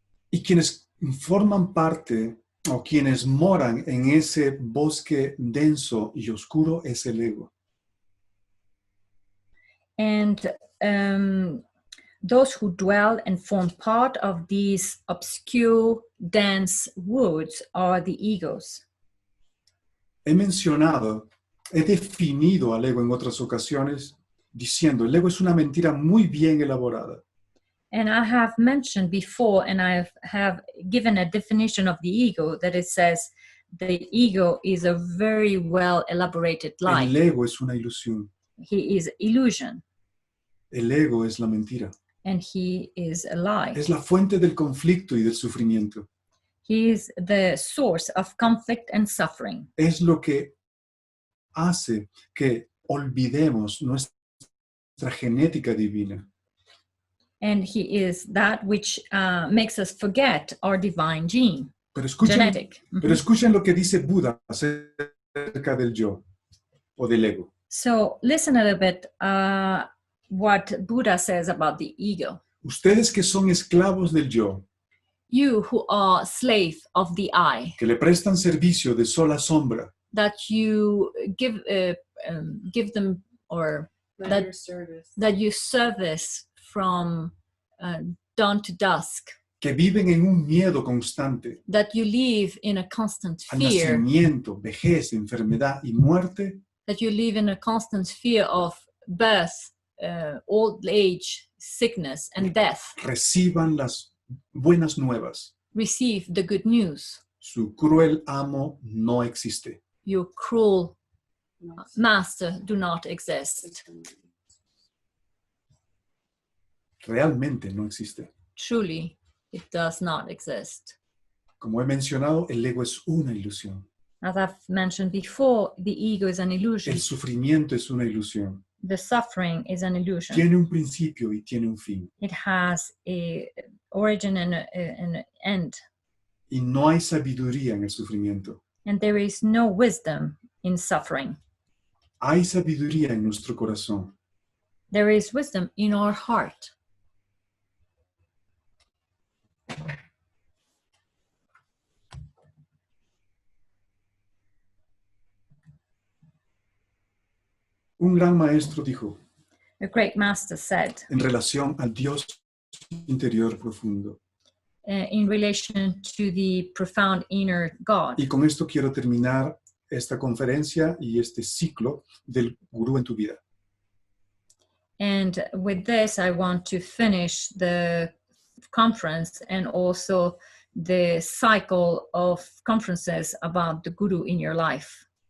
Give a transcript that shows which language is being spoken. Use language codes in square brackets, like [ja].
[es] Y quienes forman parte o quienes moran en ese bosque denso y oscuro es el ego. [en] And those who dwell and form part of these obscure, dense woods are the egos. [es] He definido al ego en otras ocasiones diciendo, el ego es una mentira muy bien elaborada. [en] And I have mentioned before, and I have given a definition of the ego, that it says the ego is a very well elaborated lie. [es] El ego es una ilusión. [en] He is illusion. [es] El ego es la mentira. [en] And he is a lie. [es] Es la fuente del conflicto y del sufrimiento. [en] He is the source of conflict and suffering. [es] Es lo que hace que olvidemos nuestra genética divina. [en] And he is that which makes us forget our divine gene, [es] Pero escuchen, [en] genetic. [es] pero escuchen lo que dice Buda acerca del yo o del ego. [en] So listen a little bit what Buddha says about the ego. [es] Ustedes que son esclavos del yo, [en] You who are slave of the I, [es] que le prestan servicio de sola sombra, [en] that you give them, or Not your service. that you service from dawn to dusk, [es] que viven en un miedo constante [en] that you live in a constant [es] al [en] fear, [es] nacimiento, vejez, enfermedad y muerte, [en] that you live in a constant fear of birth, old age, sickness, and death. [es] reciban las buenas nuevas. [en] Receive the good news. [es] Su cruel amo no existe. [en] Your cruel No. master do not exist. [es] Realmente no existe. [en] Truly, it does not exist. [es] Como he mencionado, el ego es una ilusión. [en] As I've mentioned before, the ego is an illusion. [es] El sufrimiento es una ilusión. [en] The suffering is an illusion. [es] Tiene un principio y tiene un fin. [en] It has a origin and an end. [es] Y no hay sabiduría en el sufrimiento. [en] And there is no wisdom in suffering. [es] Hay sabiduría en nuestro corazón. [en] There is wisdom in our heart. [es] Un gran maestro dijo, [en] A great master said, [es] en relación al Dios interior profundo. [en] in relation to the profound inner God. [es] Y con esto quiero terminar esta conferencia y este ciclo del Gurú en tu vida. [en] And with this, I want to finish the conference and also the cycle of conferences about the Guru in your life.